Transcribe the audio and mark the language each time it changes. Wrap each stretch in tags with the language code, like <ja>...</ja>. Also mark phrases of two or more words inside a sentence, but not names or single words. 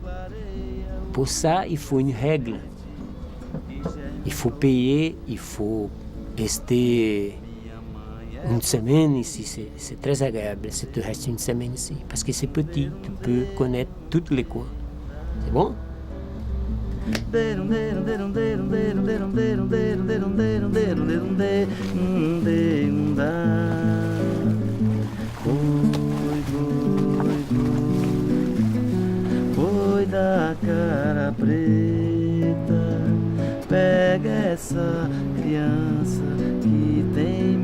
<fr>Pour ça, il faut une règle. Il faut payer, il faut rester une semaine ici, c'est très agréable si tu restes une semaine ici. Parce que c'est petit, tu peux connaître tous les coins. C'est bon?</fr> <pt>Boi da cara preta, pega essa criança que tem</pt>